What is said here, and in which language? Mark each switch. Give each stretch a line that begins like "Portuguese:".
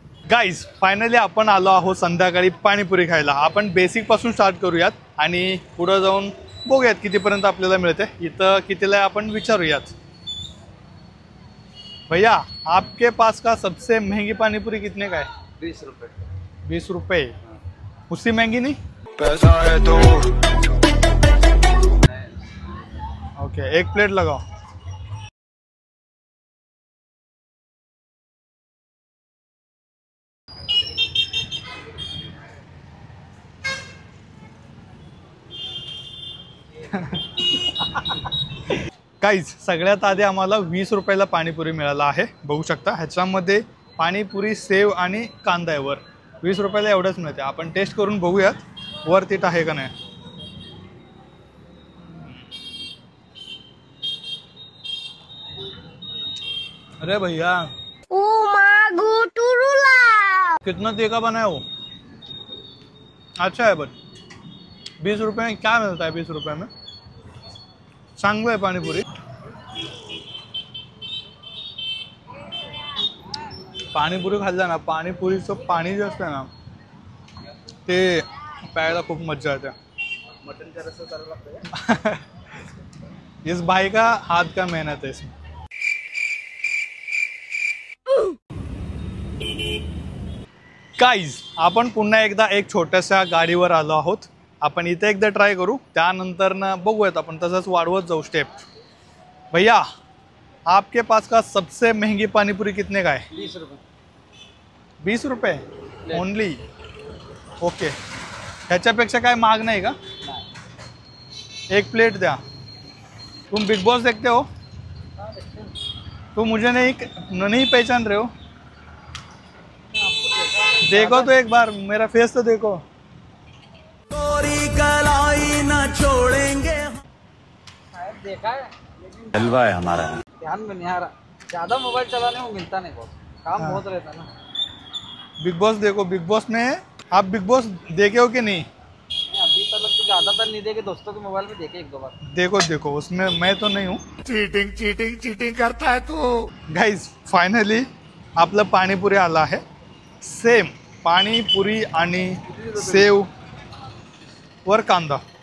Marathi: Guys, finally आपण आलो आहोत संध्याकाळी पाणीपुरी खायला. आपण बेसिक पासून स्टार्ट करूयात आणि पुढे जाऊन बघूयात कितीपर्यंत आपल्याला मिळते. इथं कितीला आपण विचारूयात.
Hindi: भैया, आपके पास का सबसे महंगी पानीपुरी कितने का है? 20 रुपए. 20 रुपए? उससे महंगी नहीं? पैसा है तो ओके, एक प्लेट लगाओ.
Marathi: गाइस, सगळ्यात आधी आम्हाला 20 रुपयाला पाणीपुरी मिळाला आहे. बघू शकता, ह्याच्यामध्ये पाणीपुरी, सेव आणि कांदा आहे वर. 20 रुपयाला एवढंच मिळते. आपण टेस्ट करून बघूयात वर्थ इट आहे का नाही.
Hindi: अरे भैया, कितना तीखा बना है वो. अच्छा है, बट 20 रुपये में क्या मिलता है? 20 रुपये में
Marathi: चांगलं आहे पाणीपुरी. पाणीपुरी खाल्ला ना, पाणीपुरीचं पाणी जे असतं ना, ते प्यायला खूप मजा येते. मटन का रस्सा चालू लागतं.
Hindi: इस भाई का हाथ का मेहनत है इसमें.
Marathi: गाइस, आपण पुन्हा एकदा एक छोट्याशा गाडीवर आलो आहोत. आपण इथे एकदा ट्राय करू, त्यानंतर ना बघूयात आपण तसंच वाढवत जाऊ स्टेप.
Hindi: भैया, आपके पास का सबसे महंगी पानीपुरी कितने का है? 20 रुपए. 20 रुपये ओनली?
Marathi: ओके, ह्याच्यापेक्षा काय महाग नाही का? एक प्लेट द्या.
Hindi: तुम बिग बॉस देखते हो? तुम मुझे नहीं पहचान रहे हो? देखो तो एक बार, मेरा फेस तो देखो. कलाई ना छोड़ेंगे. देखा है, हलवा है हमारा. ध्यान में नहीं आ रहा. ज्यादा मोबाइल चलाने को मिलता नहीं, बहुत काम बहुत रहता ना. बिग बॉस देखो. बिग बॉस में आप बिग बॉस देखे हो कि नहीं? अभी तक तो ज्यादातर नहीं देखे, दोस्तों के मोबाइल में देखे 1-2 बार. देखो, उसमें मैं तो नहीं हूँ. चीटिंग करता है तू.
Marathi: गाइस, फायनली आपलं पाणीपुरी आलं आहे. सेम पाणीपुरी आणि सेव वर कांदा.